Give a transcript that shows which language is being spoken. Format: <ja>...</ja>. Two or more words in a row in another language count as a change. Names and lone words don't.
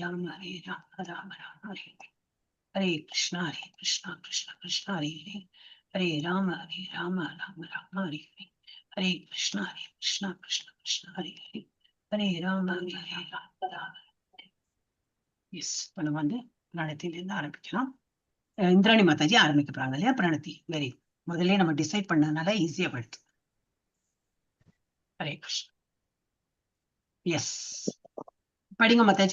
<ta>Rama, Rama Rama, Hare Krishna, Krishna Krishna, Hare Hare, Hare Rama, Rama Rama, Hare Hare, Hare Krishna, Krishna Krishna, Hare Hare, Hare Rama, Rama. எஸ், இப்போ நம்ம வந்து பிரணத்திலிருந்து ஆரம்பிக்கலாம். இந்திராணி மாதாஜி ஆரம்பிக்க போறாங்க இல்லையா பிரணத்தி. வெரி முதல்ல நம்ம டிசைட் பண்ணதுனால ஈஸியா படுத்து. ஹரே கிருஷ்ணா. எஸ், படிங்க மாதாஜி.</ta>